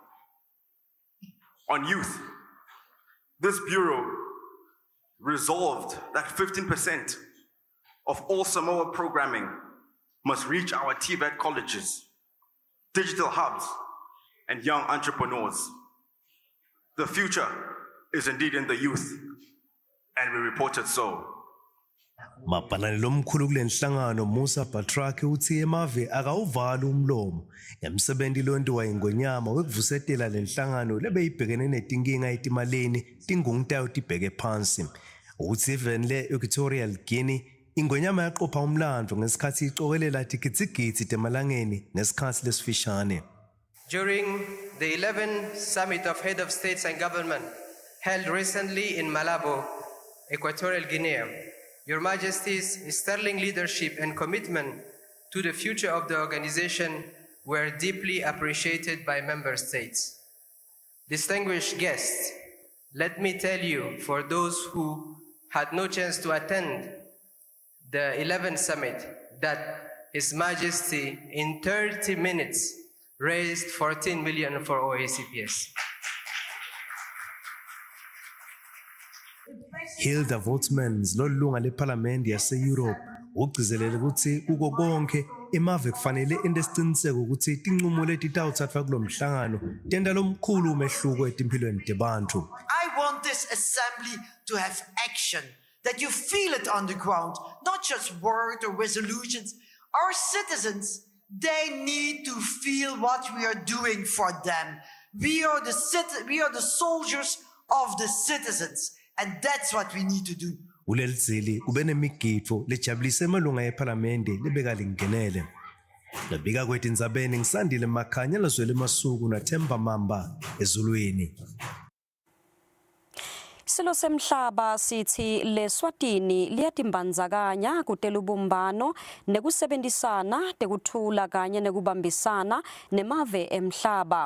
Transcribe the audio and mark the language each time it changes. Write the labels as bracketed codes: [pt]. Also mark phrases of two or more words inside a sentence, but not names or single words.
[en] On youth, this Bureau resolved that 15% of all Samoa programming must reach our TVET colleges, digital hubs, and young entrepreneurs. The future is indeed in the youth, and we reported so. [ss] Mabhalane lomkhulu kule nhlangano Musa Batraki uthi emave akawuvala umlomo ngemsebenzi lonto ingonyama wekuvusetela le nhlangano lebeyibhekene netinkinga etimaleni tingungtayo tibheke phansi uthi even le Equatorial Guinea ingonyama yaqopha umlando ngesikhathi icokelela tikitsigitsi temalangeni ngesikhathi lesifishane. [en] During the 11th Summit of Head of States and Government held recently in Malabo, Equatorial Guinea, Your Majesty's sterling leadership and commitment to the future of the organization were deeply appreciated by member states. Distinguished guests, let me tell you, for those who had no chance to attend the 11th summit, that His Majesty in 30 minutes raised 14 million for OACPS. [ss] Hilda Voutmans lolunga leParliament yase-Europe ugcizelela ukuthi kuko konke emave kufanele endesiqiniseko ukuthi tinqumo letitawuthathwa kulo mhlangano tenda lomkhulu umehluko etimpilweni tebantu. [en] I want this assembly to have action, that you feel it on the ground, not just words or resolutions. Our citizens, they need to feel what we are doing for them. We are the soldiers of the citizens. And that's what we need to do. [ss] Ulelizili kube nemigidvo lejabulise emalunga eParliamente lebeka lingenele. Labika kwethi Ndzabeni ngisandile Makhanya lazwele Masuku naThemba Mamba ezulwini. Silo semhlaba sithi leSwatini liyatimbandzakanya kutela ubumbano nekusebenzisana tekuthula kanye nekubambisana nemave emhlaba.